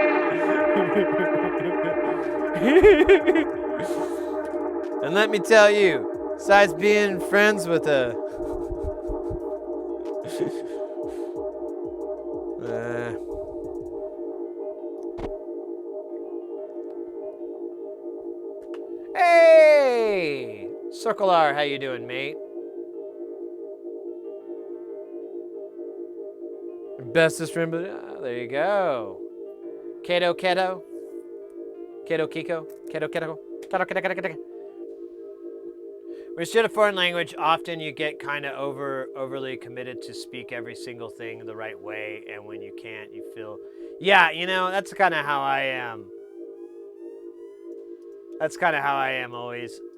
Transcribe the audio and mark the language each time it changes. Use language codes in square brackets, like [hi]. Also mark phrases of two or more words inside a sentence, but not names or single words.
[en] And let me tell you, besides being friends with a hey, Circle R, how you doing, mate? Bestest friend, there you go. Keto, keto. Keto, kiko. Keto, keto. Keto, keto, keto, keto. When you study a foreign language, often you get kind of overly committed to speak every single thing the right way, and when you can't, you feel, yeah, you know, that's kind of how I am. That's kind of how I am always.